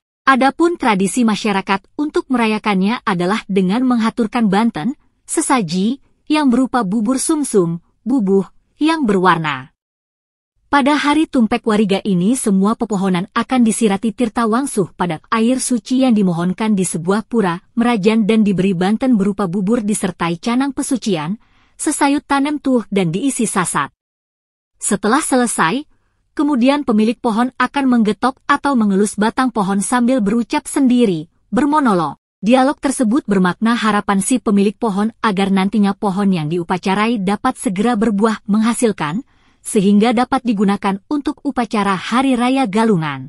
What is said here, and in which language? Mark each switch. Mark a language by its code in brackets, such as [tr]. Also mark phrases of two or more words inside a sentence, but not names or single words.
[id] Adapun tradisi masyarakat untuk merayakannya adalah dengan menghaturkan banten, sesaji, yang berupa bubur sumsum, bubuh, yang berwarna. Pada hari Tumpek Wariga ini semua pepohonan akan disirati tirta wangsuh pada air suci yang dimohonkan di sebuah pura, merajan dan diberi banten berupa bubur disertai canang pesucian, sesayut tanem tuh dan diisi sasat. Setelah selesai, kemudian pemilik pohon akan menggetok atau mengelus batang pohon sambil berucap sendiri, bermonolog. Dialog tersebut bermakna harapan si pemilik pohon agar nantinya pohon yang diupacarai dapat segera berbuah menghasilkan, sehingga dapat digunakan untuk upacara Hari Raya Galungan.